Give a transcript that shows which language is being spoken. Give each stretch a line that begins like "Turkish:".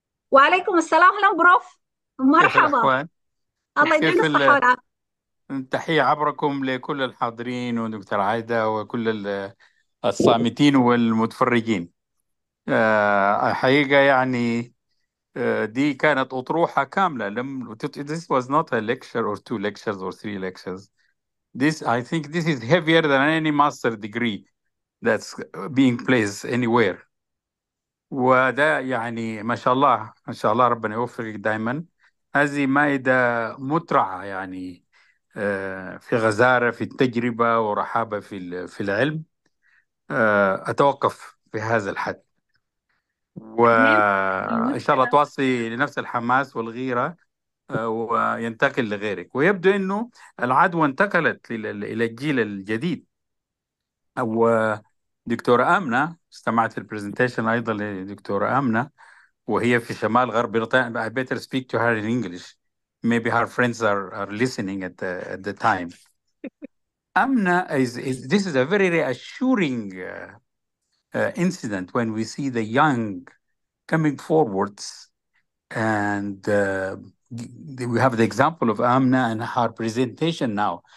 Arabic: وعليكم السلام. أهلا بروف. مرحبا. الله يديك الصحة والعافية. تحية عبركم لكل الحاضرين ودكتور عايدة وكل الصامتين والمتفرجين. حقيقة يعني دي كانت أطروحة كاملة.
English: This was not a lecture or 2 lectures or 3 lectures. I think this is heavier than any master degree that's being placed anywhere.
Arabic: وده يعني ما شاء الله ما شاء الله، ربنا يوفقك دائما. هذه مائدة مترعة يعني، في غزارة في التجربة ورحابة في العلم. أتوقف في هذا الحد، وإن شاء الله تواصلي لنفس الحماس والغيرة، وينتقل لغيرك. ويبدو أنه العدوى انتقلت إلى الجيل الجديد. ودكتورة آمنة، استمعت البرزنتيشن أيضا لدكتورة آمنة، وهي في شمال غرب بريطانيا.
English: I better speak to her in English. Maybe her friends are listening at the time. Amna this is a very reassuring incident when we see the young coming forwards, and we have the example of Amna and her presentation now.